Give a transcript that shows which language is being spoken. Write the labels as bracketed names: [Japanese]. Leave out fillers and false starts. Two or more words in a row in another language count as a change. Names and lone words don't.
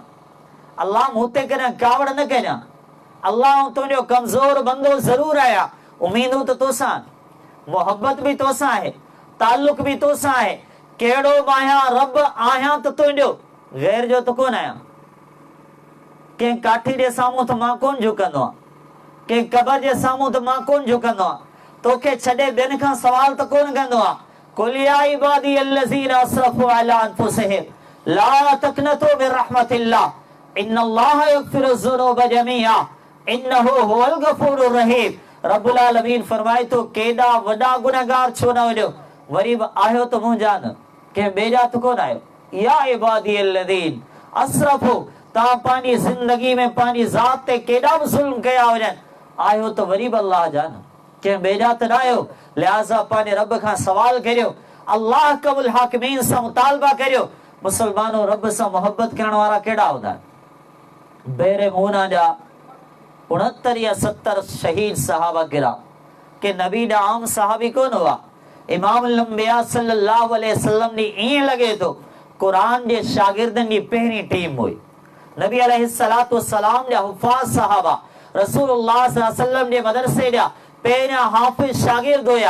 [Sindhi] अल्लाह मूं ते कॾहिं कावड़ न कजां, अल्लाह तुंहिंजो कमज़ोर बंदो ज़रूरु आहियां, उमीदूं त तोसां, मोहब्बत बि तोसां आहे, ताल्लुक बि तोसां आहे, कहिड़ो बि आहियां, रब आहियां त तुंहिंजो, गैर जो त कोन आहियां। कंहिं काठी जे साम्हूं त मां कोन झुकंदो आहियां, कंहिं क़बर जे साम्हूं त मां कोन झुकंदो आहियां, तोखे छॾे ॿियनि खां सवाल त कोन कंदो आहियां। [Arabic] قل يا عبادي الذين أسرفوا على أنفسهم لا تقنطوا من رحمة الله إن الله يغفر الذنوب جميعا إنه هو الغفور الرحيم. رب العالمين [Sindhi] फरमाए तो केॾा वॾा गुनहगार छो न वञो, वरी बि आहियो त मूं जान कंहिं ॿिए जा त कोन आहियो। [Arabic] يا عبادي الذين أسرفوا, [Sindhi] तव्हां पंहिंजी ज़िंदगी में पंहिंजी ज़ात ते केॾा बि ज़ुल्म कया वञनि, आहियो त वरी बि अल्लाह जा न, कंहिं ॿिए जा त न आहियो। लिहाज़ा पंहिंजे रब खां सवाल करियो, अल्लाह कबुल हाकिमीन सां मुतालबा करियो। मुसलमानो, रब सां मोहब्बत करण वारा केॾा हूंदा आहिनि। बेरे मूना जा 69 या 70 शहीद सहाबा गिरा के नबी ॾा आम सहाबी कोन हुआ। [Arabic] إمام الأنبياء صلى الله عليه وسلم [Sindhi] ॾी ईअं लॻे थो क़ुरान जे शागिर्दनि जी पहिरीं टीम हुई। नबी [Arabic] عليه الصلاة والسلام [Sindhi] जा हुफ़ाज़ सहाबा रसूलुल्लाह [Arabic] صلى الله عليه وسلم [Sindhi] जे मदरसे जा पहिरियां हाफ़िज़ शागिर्द हुया।